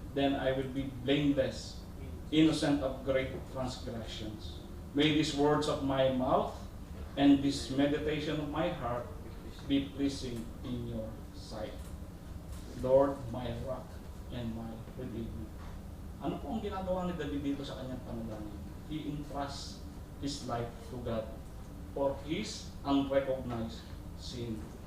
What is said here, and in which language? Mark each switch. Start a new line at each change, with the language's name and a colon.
English: then I will be blameless, innocent of great transgressions. May these words of my mouth and this meditation of my heart be pleasing in your sight. Lord, my rock and my redeemer.
Filipino: Ano po ang ginagawa ni David dito sa kanyang panalangin?
English: He entrusts his life to God for his unrecognized sin.